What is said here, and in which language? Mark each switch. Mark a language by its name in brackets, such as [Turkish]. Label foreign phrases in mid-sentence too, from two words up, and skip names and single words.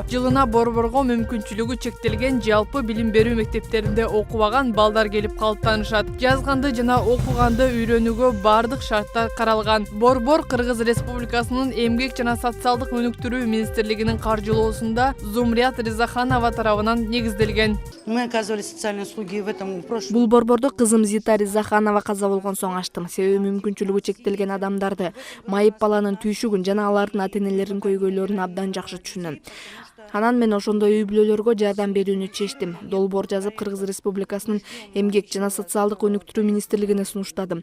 [Kyrgyz] Жылына борборго мүмкүнчүлүгү чектелген жалпы билим берүү мектептеринде окубаган балдар келип калыптанышат. Жазганды жана окуганды үйрөнүүгө бардык шарттар каралган. Борбор Кыргыз Республикасынын Эмгек жана социалдык өнүктүрүү министрлигинин каржылоосунда Зумрият Ризаханова тарабынан негизделген. [Russian] Мы оказывали социальные услуги в этом прошлом. [Kyrgyz] Бул борборду кызым Зита Ризаханова каза болгон соң ачтым. Себеби мүмкүнчүлүгү чектелген адамдарды, майып баланын түйшүгүн жана алардын ата-энелеринин көйгөйлөрүн абдан жакшы түшүнөм. Анан мен ошондой үй бүлөлөргө жардам берүүнү чечтим. Долбоор жазып Кыргыз Республикасынын Эмгек жана социалдык өнүктүрүү министрлигине сунуштадым.